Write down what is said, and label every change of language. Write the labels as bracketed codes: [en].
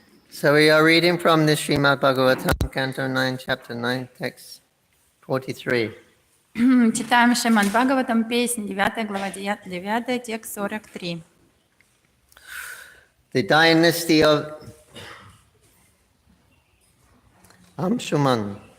[en] So we are reading from the Shrimad Bhagavatam, Canto 9, Chapter 9, Text 43. [ru] Читаем Шримад Бхагаватам, песнь, 9 глава, 9, текст 43. [en] The dynasty of Amshuman.